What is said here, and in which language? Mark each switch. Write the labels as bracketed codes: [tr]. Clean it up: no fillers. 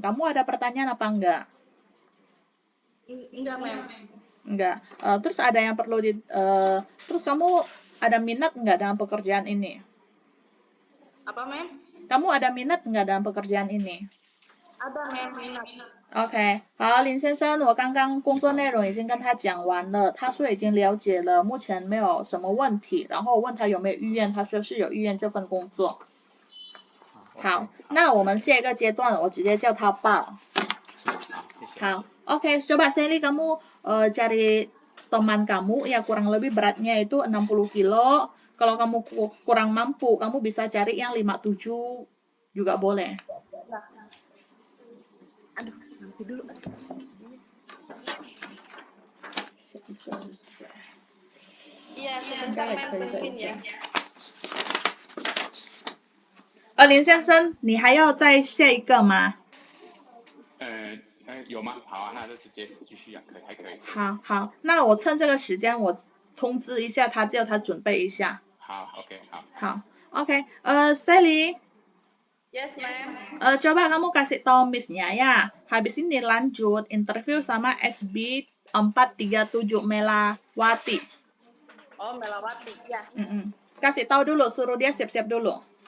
[id] Kamu ada pertanyaan apa enggak? Enggak, ma'am. Enggak. Terus ada yang perlu terus kamu ada minat enggak dalam pekerjaan ini? Apa, ma'am? Kamu ada minat enggak dalam pekerjaan ini? Ada, ma'am, minat. [zh] OK，好，林先生，我刚刚工作内容已经跟他讲完了，他说已经了解了，目前没有什么问题。然后我问他有没有意愿，他说是有意愿这份工作。好，那我们下一个阶段，我直接叫他报。好 [id] ，OK， coba Sally kamu cari teman kamu ya kurang lebih beratnya itu 60 kilo. Kalau kamu kurang mampu, kamu bisa cari yang 57 juga boleh. Aduh, nanti dulu. Iya, sebentar, ma'am, tungguin ya. [zh] 林先生，你还要再下一个吗？有吗？好啊，那就直接继续啊，还可以。好，那我趁这个时间，我通知一下他，叫他准备一下。好，OK。好 ，OK，Sally。 [en] Yes, ma'am. [id] Coba kamu kasih tahu Miss-nya ya. Habis ini lanjut interview sama SB 437 Melawati. Oh, Melawati, ya. Kasih tahu dulu, suruh dia siap-siap dulu.